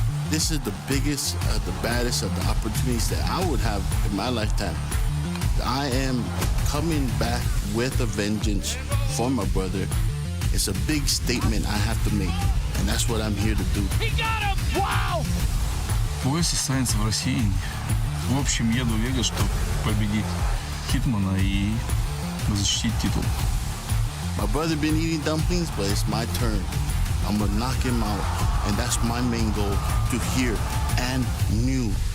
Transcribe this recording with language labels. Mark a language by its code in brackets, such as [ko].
[en] This is the biggest, the baddest of the opportunities that I would have in my lifetime. I am coming back with a vengeance for my brother. It's a big statement I have to make, and that's what I'm here to do. He got him! Wow! [ru] Пояс останется в России. В общем, еду в Вегас, чтобы победить Хитмана и защитить титул. [en] My brother been eating dumplings, but it's my turn. I'm gonna knock him out, and that's my main goal, to hear and new.